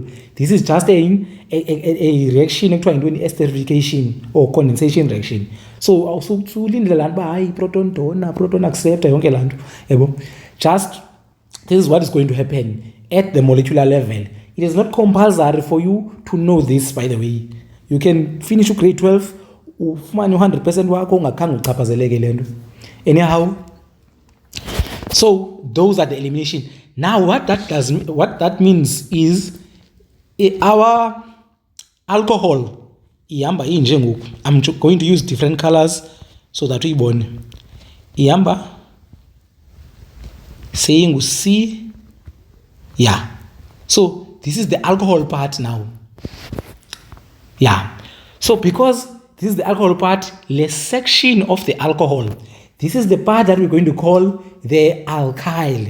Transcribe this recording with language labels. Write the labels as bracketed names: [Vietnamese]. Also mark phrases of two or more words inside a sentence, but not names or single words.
[English] This is just a reaction into esterification or condensation reaction. So proton donor, proton acceptor, just this is what is going to happen at the molecular level. It is not compulsory for you to know this, by the way. You can finish grade [Xhosa] 12 ufumane 100% wakho ungakhange uchaphazeleke lento. [English] Anyhow, so those are the elimination. Now what that means is our alcohol [Xhosa] ihamba inje ngoku. [English] I'm going to use different colors so that we ibone. [Xhosa] Ihamba saying C. [English] Yeah. So this is the alcohol part now. Yeah. So because this is the alcohol part, the section of the alcohol, this is the part that we're going to call the alkyl.